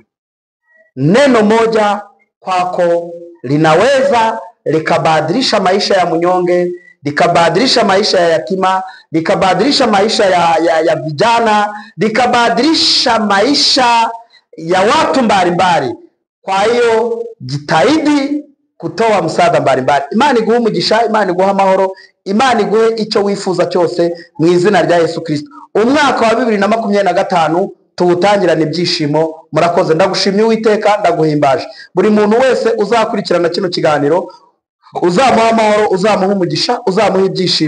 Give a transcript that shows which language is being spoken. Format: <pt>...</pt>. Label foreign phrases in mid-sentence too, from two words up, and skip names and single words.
<sw>Neno moja kwako linaweza likabadilisha maisha ya mnyonge, likabadilisha maisha ya yatima, likabadilisha maisha ya vijana, likabadilisha maisha ya watu mbalimbali. Kwa hiyo jitahidi kutoa msaada mbalimbali.</sw> <rw>Imana iguhe umugisha, Imana iguhe amahoro, Imana iguhe icyo wifuza cyose mu izina rya Yesu Kristo. Umwaka wa 2025 tuwutangirana ibyishimo. Murakoze, ndagushimye Uwiteka, ndaguhimbaje. Buri muntu wese uzakurikirana kino kiganiro, uzamuha amahoro, uzamuha umugisha, uzamuha ibyishimo.</rw>